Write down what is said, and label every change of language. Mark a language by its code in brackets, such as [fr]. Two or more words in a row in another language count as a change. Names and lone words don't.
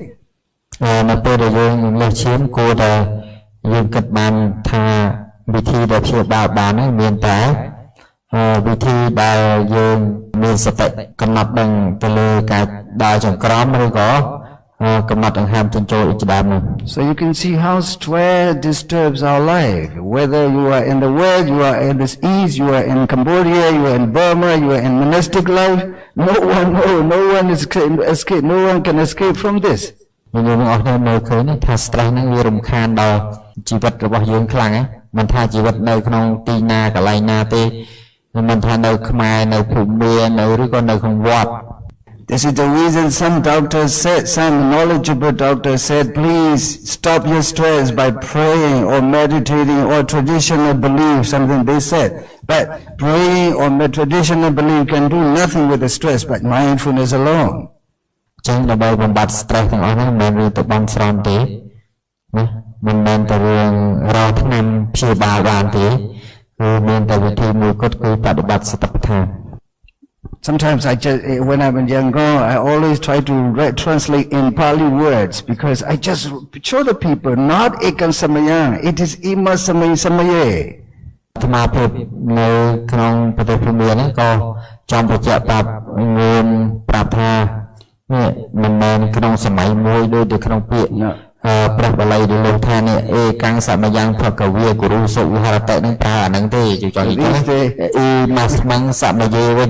[km] នៅពេលដែលយើងលើសឈាមគួរតែយើងគិតបានថាវិធីដែលព្យាបាលបានហ្នឹងមានតែវិធីដែលយើងមានសតិកំណត់ដឹងទៅលើការដើរចង្ក្រមឬក៏កំណត់ដង្ហើមចិញ្ចោលជាដើមនោះ [en] So you can see how stress disturbs our life. Whether you are in the West, you are in the East, you are in Cambodia, you are in Burma, you are in monastic life. No one can escape from this. [km] យើងអស់គ្នាមើលឃើញថា stress ហ្នឹងវារំខានដល់ជីវិតរបស់យើងខ្លាំងណាស់មិនថាជីវិតនៅក្នុងទីណាកន្លែងណាទេមិនថានៅខ្មែរនៅភូមិមានឬក៏នៅក្នុងវត្ត [en] This is the reason some doctors said, some knowledgeable doctors said, please stop your stress by praying or meditating or traditional belief, something they said. But praying or traditional belief can do nothing with the stress, but mindfulness alone. [km] ចឹងដើម្បីបំបត្តិ stress ទាំងអស់ហ្នឹងមិនមែនរឿងទៅបន់ស្រន់ទេណាមិនមែនតែរឿងរកថ្នាំព្យាបាលបានទេគឺមានតែវិធីមួយគត់គឺបដិបត្តិសតិប្បដ្ឋាន [en] Sometimes when I'm younger, I always try to translate in Pali words because I just show the people, not [pi] ekam samaya, [en] it is [pi] ima samaya samaye. [km] អាត្មាភាពនៅក្នុងប្រទេសភូមាហ្នឹងក៏ចង់បញ្ជាក់ប្រាប់មានប្រាប់ថានេះមិនមែនក្នុងសម័យមួយដូចនៅក្នុងពាក្យព្រះបាលីដែលលោកថានេះអេកាំងសមយ៉ាងភកវាគរុសុវិហរតៈនឹងប្រើអាហ្នឹងទេជួយចង់និយាយអ៊ីម៉ាស្មងសមយេវិញ